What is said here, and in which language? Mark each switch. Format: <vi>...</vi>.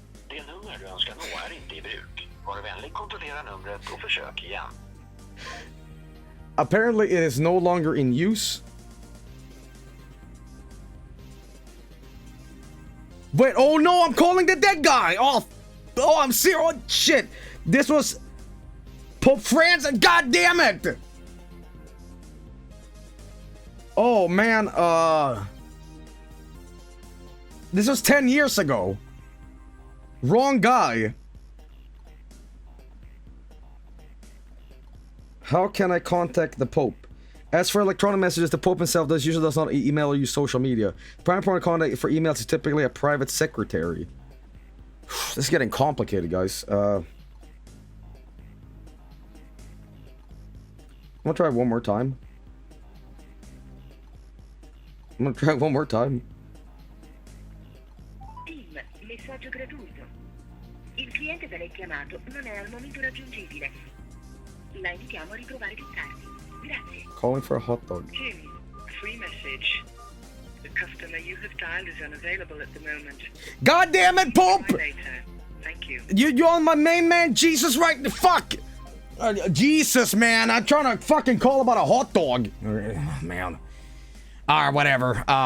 <sv>Det nummer du önskar nå är inte i bruk. Var vänlig kontrollera numret och försök igen.</sv> <en>Apparently it is no longer in use. Wait, oh no, I'm calling the dead guy! Oh, I'm serious. Oh, shit. This was Pope Francis. God damn it! Oh, man, this was 10 years ago. Wrong guy. How can I contact the Pope? As for electronic messages, the Pope himself usually does not email or use social media. The primary point of contact for emails is typically a private secretary. This is getting complicated, guys. I'm gonna try one more time.</en> <it>Team, messaggio gratuito. Il cliente da lei chiamato non è al momento raggiungibile. La invitiamo a riprovare più tardi. Grazie.</it> <en>Calling for a hot dog. Jim, free message. The customer you have dialed is unavailable at the moment. God damn it, Pope! Try later. Thank you. You're on my main man, Jesus, right? Fuck! Jesus, man, I'm trying to fucking call about a hot dog. Man. Alright, whatever.</en>